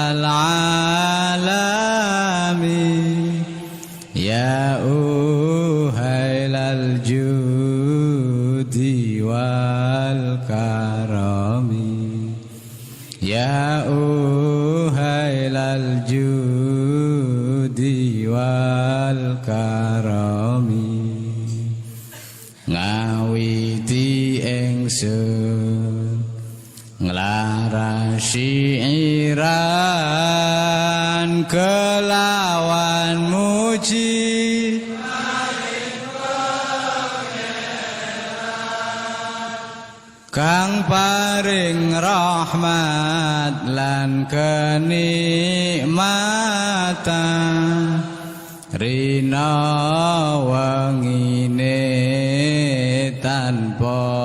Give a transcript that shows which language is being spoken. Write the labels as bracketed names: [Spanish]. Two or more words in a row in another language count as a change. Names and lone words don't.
[Arabic] العالم يا أهيل الجود والكرم يا أهيل الجود والكرم [Javanese] ngawiti ingsun nglarasi syiran kelawan muji kang paring rahmat lan kenikmatan rina wangine tanpa